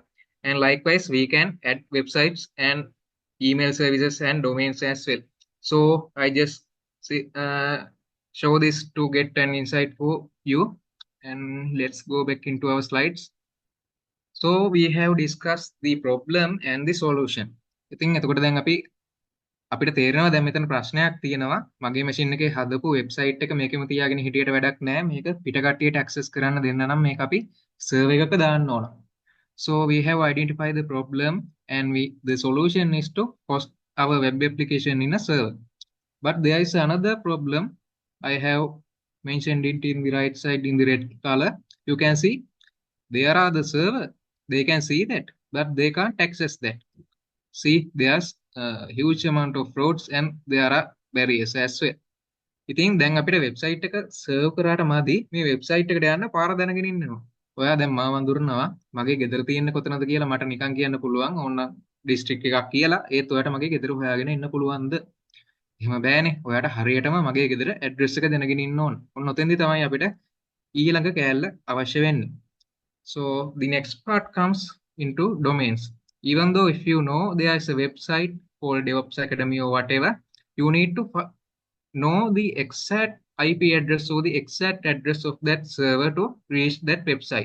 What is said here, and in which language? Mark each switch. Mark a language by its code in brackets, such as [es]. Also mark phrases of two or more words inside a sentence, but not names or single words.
[en] And likewise, we can add websites and email services and domains as well. So I just show this to get an insight for you. And let's go back into our slides. So we have discussed the problem and the solution. I think [si] අපිට තේරෙනවා දැන් මෙතන ප්‍රශ්නයක් තියෙනවා මගේ මැෂින් එකේ හදපු වෙබ්සයිට් එක මේකෙම තියාගෙන හිටියට වැඩක් නැහැ මේක පිට කට්ටියට ඇක්සස් කරන්න දෙන්න නම් මේක අපි සර්වර් එකක දාන්න ඕන. [en] So we have identified the problem and the solution is to host our web application in a server. But there is another problem. I have mentioned it in the right side in the red color. You can see there are the server. They can see that, but they can't access that. See, there's a huge amount of frauds and there are barriers as well. [si] ඉතින් දැන් අපිට වෙබ්සයිට් එක සර්ව් කරාට මදි මේ වෙබ්සයිට් එකට යන්න පාර දැනගෙන ඉන්නවා. ඔයා දැන් මාව අඳුරනවා මගේ ගෙදර තියෙන්නේ කොතනද කියලා මට නිකන් කියන්න පුළුවන්. ඕන ඩිස්ට්‍රික්ට් එකක් කියලා ඒත් ඔයාට මගේ ගෙදර හොයාගෙන ඉන්න පුළුවන්ද? එහෙම බෑනේ. ඔයාට හරියටම මගේ ගෙදර ඇඩ්‍රස් එක දැනගෙන ඉන්න ඕන. ඔන්න ඔතෙන්දී තමයි අපිට ඊළඟ කෑල්ල අවශ්‍ය වෙන්නේ. [en] So the next part comes into domains. Even though if you know there is a website called DevOps Academy or whatever, you need to know the exact IP address or the exact address of that server to reach that website.